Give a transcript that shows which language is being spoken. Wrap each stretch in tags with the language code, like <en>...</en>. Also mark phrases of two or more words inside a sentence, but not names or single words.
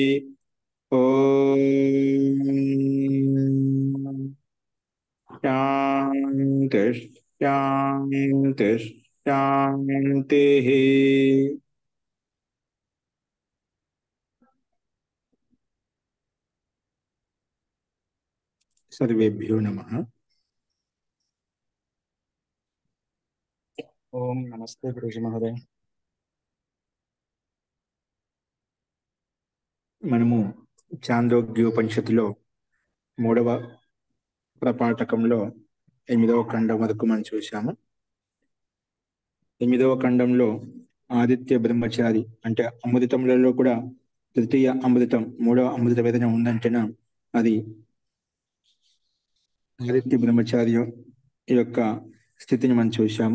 <sa>ॐ शान्ति शान्ति शान्तिः। सर्वेभ्यो नमः। ओम नमस्ते गुरुजी महोदय।</sa> <te>మనము చాందోగ్యోపనిషత్తులో 3వ ప్రపాఠకంలో 8వ ఖండం వరకు మనం చూశాము. 8వ ఖండంలో ఆదిత్య బ్రహ్మచారి అంటే అమృతములలో కూడా తృతీయ అమృతం, 3వ అమృత వేదన ఉందంటేనా అది ఆదిత్య బ్రహ్మచారి యొక్క స్థితిని మనం చూశాము.</te>